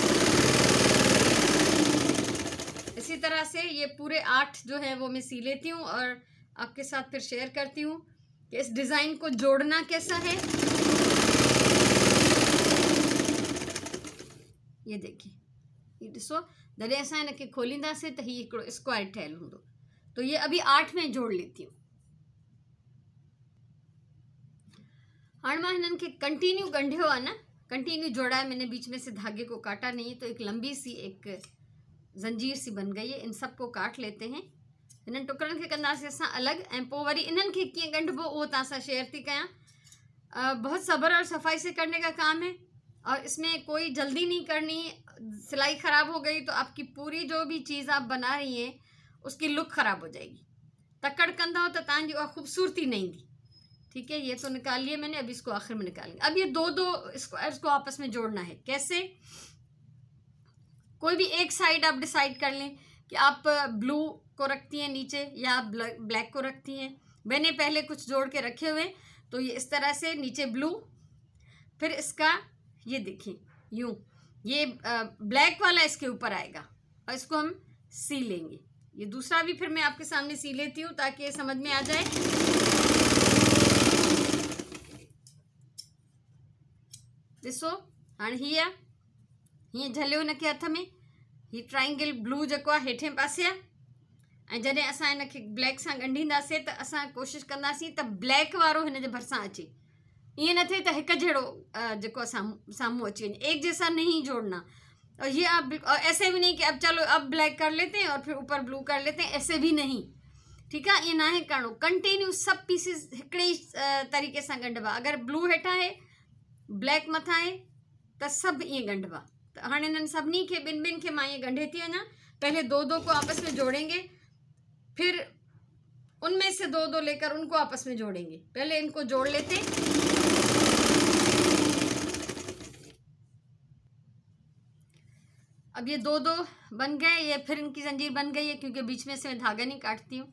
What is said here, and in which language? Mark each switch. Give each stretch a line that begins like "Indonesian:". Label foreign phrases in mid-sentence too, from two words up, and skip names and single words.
Hindi: इसी तरह से ये पूरे 8 जो है वो मैं सी लेती हूँ और आपके साथ फिर शेयर करती हूँ कि इस डिज़ाइन को जोड़ना कैसा है। ये देखिए,
Sindhi: ये ॾिसो, जॾहिं असां हिनखे खोलींदासीं त हीउ हिकिड़ो स्क्वायर ठहियलु हूंदो।
Hindi: तो ये अभी 8 में जोड़ लेती हूँ।
Sindhi: हाणे मां हिननि खे कंटिन्यू ॻंढियो आहे न,
Hindi: कंटिन्यू जोड़ा है मैंने, बीच में से धागे को काटा नहीं, तो एक लंबी सी एक जंजीर सी बन गई है। इन सब को काट लेते हैं।
Sindhi: इन्हनि टुकड़नि खे कंदासीं असां अलॻि ऐं पोइ वरी इन्हनि खे कीअं ॻंढिबो उहो तव्हां सां शेयर थी कयां।
Hindi: बहुत सब्र और सफाई से करने का काम है और इसमें कोई जल्दी नहीं करनी। सिलाई ख़राब हो गई तो आपकी पूरी जो भी चीज़ आप बना रही हैं उसकी लुक ख़राब हो जाएगी।
Sindhi: तकड़ कंदा हो तो तव्हांजी उहा खूबसूरती नहीं ईंदी।
Hindi: ठीक है, ये तो निकाल लिए मैंने, अभी इसको आखिर में निकालेंगे। अब ये 2 स्क्वायर्स को आपस में जोड़ना है। कैसे? कोई भी एक साइड आप डिसाइड कर लें कि आप ब्लू को रखती हैं नीचे या आप ब्लैक को रखती हैं। मैंने पहले कुछ जोड़ के रखे हुए, तो ये इस तरह से नीचे ब्लू, फिर इसका ये देखिए यूं, ये ब्लैक वाला इसके ऊपर आएगा और इसको हम सी लेंगे। ये दूसरा भी फिर मैं आपके सामने सी लेती हूँ ताकि ये समझ में आ जाए।
Sindhi: ॾिसो हाणे हीअं झलियो हिनखे हथ में, हीअ ट्राइंगल ब्लू जेको आहे हेठे पासे आहे, ऐं जॾहिं असां हिनखे ब्लैक सां ॻंढींदासीं त असां कोशिशि कंदासीं त ब्लैक वारो हिन जे भरिसां अचे, ईअं न थिए त हिकु जहिड़ो जेको साम्हूं अची वञे।
Hindi: एक जैसा नहीं जोड़ना। और ये आप ऐसे भी नहीं कि अब चलो अब ब्लैक कर लेते हैं और फिर ऊपर ब्लू कर लेते हैं, ऐसे भी नहीं, ठीक है।
Sindhi: ये ना है करणो, कंटिन्यू सब पीसिस हिकिड़े ई तरीक़े सां ॻंढिबा। अगर ब्लू हेठां आहे ब्लैक मथां आहे त सभु ईअं ॻंढिबा। त हाणे इन्हनि सभिनी खे ॿिनि खे मां ईअं ॻंढे थी वञा।
Hindi: पहले दो को आपस में जोड़ेंगे, फिर उनमें से दो लेकर उनको आपस में जोड़ेंगे। पहले इनको जोड़ लेते हैं। अब ये दो बन गए, ये फिर इनकी जंजीर बन गई है क्योंकि बीच में से मैं धागा नहीं काटती हूँ।